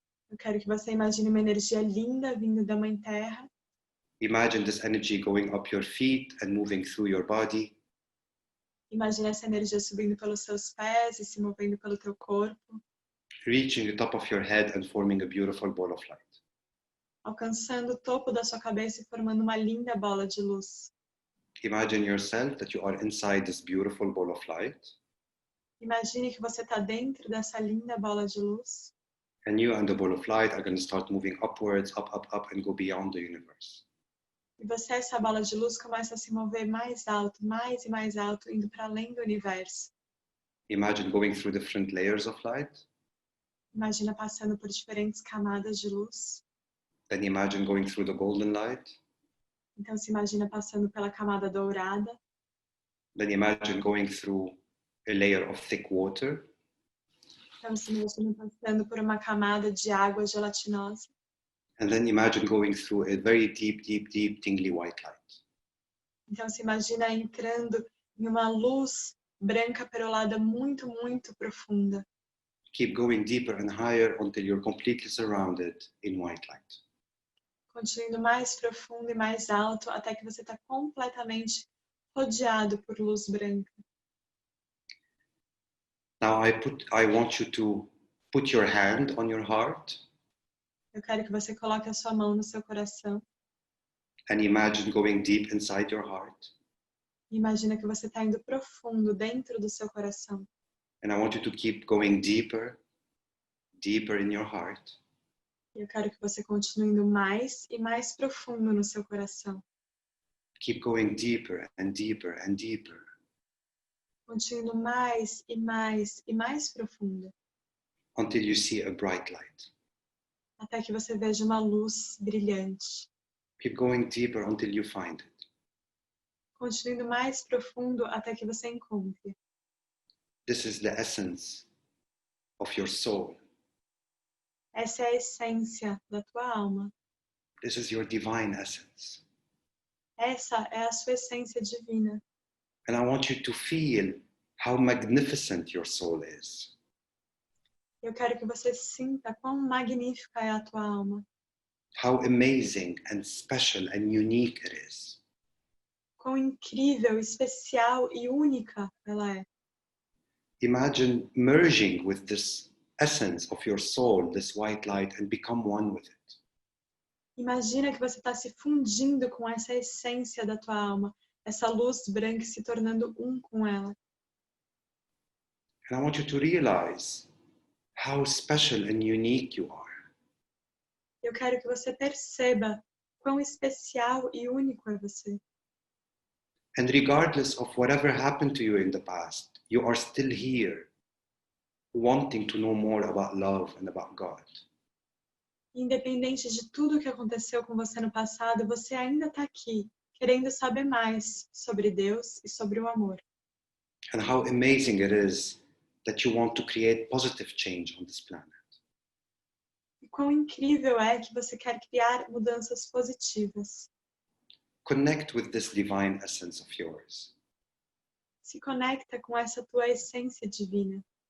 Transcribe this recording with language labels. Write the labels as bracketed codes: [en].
[pt] Eu quero que você imagine uma energia linda vindo da Mãe Terra. [en] Imagine this energy going up your feet and moving through your body. [pt] Imagine essa energia subindo pelos seus pés e se movendo pelo teu corpo, [en] Reaching the top of your head and forming a beautiful ball of light. [pt] alcançando o topo da sua cabeça e formando uma linda bola de luz. [en] Imagine yourself that you are inside this beautiful ball of light. [pt] Imagine que você está dentro dessa linda bola de luz. [en] And you and the ball of light are going to start moving upwards, up, up, up, and go beyond the universe. [pt] E você, essa bola de luz, começa a se mover mais alto, mais e mais alto, indo para além do universo. [en] Imagine going through different layers of light. [pt] Imagina passando por diferentes camadas de luz. [en] Then imagine going through the golden light. [pt] Então se imagina passando pela camada dourada. [en] Then imagine going through a layer of thick water. [pt] Então se imagina passando por uma camada de água gelatinosa. [en] And then imagine going through a very deep, deep, deep, tingly white light. [pt] Então se imagina entrando em uma luz branca perolada muito, muito profunda. [en] Keep going deeper and higher until you're completely surrounded in white light. [pt] Continuando mais profundo e mais alto até que você está completamente rodeado por luz branca. [en] Now I want you to put your hand on your heart [pt] Eu quero que você coloque a sua mão no seu coração. [en] and imagine going deep inside your heart. [pt] E imagina que você está indo profundo dentro do seu coração. [en] And I want you to keep going deeper, deeper in your heart. [pt] E eu quero que você continue indo mais e mais profundo no seu coração. [en] Keep going deeper and deeper and deeper [pt] Continue indo mais e mais e mais profundo. [en] until you see a bright light. [pt] Até que você veja uma luz brilhante. [en] Keep going deeper until you find it. [pt] Continue indo mais profundo até que você encontre. [en] This is the essence of your soul. [pt] Essa é a essência da tua alma. [en] This is your divine essence. [pt] Essa é a sua essência divina. [en] And I want you to feel how magnificent your soul is. [pt] Eu quero que você sinta quão magnífica é a tua alma. [en] How amazing and special and unique it is. [pt] Quão incrível, especial e única ela é. [en] Imagine merging with this essence of your soul, this white light, and become one with it. [pt] Imagina que você está se fundindo com essa essência da tua alma, essa luz branca e se tornando um com ela. [en] And I want you to realize how special and unique you are. [pt] Eu quero que você perceba quão especial e único é você. [en] And regardless of whatever happened to you in the past, you are still here, wanting to know more about love and about God. [pt] Independente de tudo que aconteceu com você no passado, você ainda está aqui, querendo saber mais sobre Deus e sobre o amor. [en] and how amazing it is that you want to create positive change on this planet. [pt] E quão incrível é que você quer criar mudanças positivas. [en] Connect with this divine essence of yours. [pt] Se conecta com essa tua essência divina.